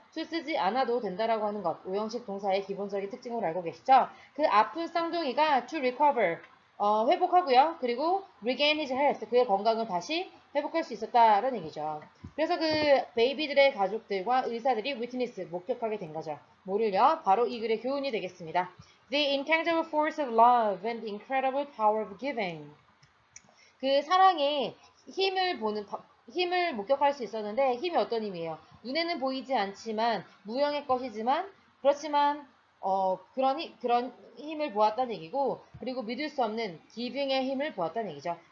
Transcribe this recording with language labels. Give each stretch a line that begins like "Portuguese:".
Korean: to 쓰지 않아도 된다라고 하는 것, 오형식 동사의 기본적인 특징으로 알고 계시죠? 그 아픈 쌍둥이가
English: to recover,
Korean: 회복하고요. 그리고
English: regain his health,
Korean: 그의 건강을 다시 회복할 수 있었다라는 얘기죠. 그래서 그 베이비들의 가족들과 의사들이 witness, 목격하게 된 거죠. 뭐를요? 바로 이 글의 교훈이 되겠습니다.
English: The intangible force of love and the incredible power of giving.
Korean: 그 사랑의 힘을 목격할 수 있었는데 힘이 어떤 힘이에요? 눈에는 보이지 않지만 무형의 것이지만 그렇지만 그런 힘을 보았다는 얘기고 그리고 믿을 수 없는 giving의 힘을 보았다는 얘기죠.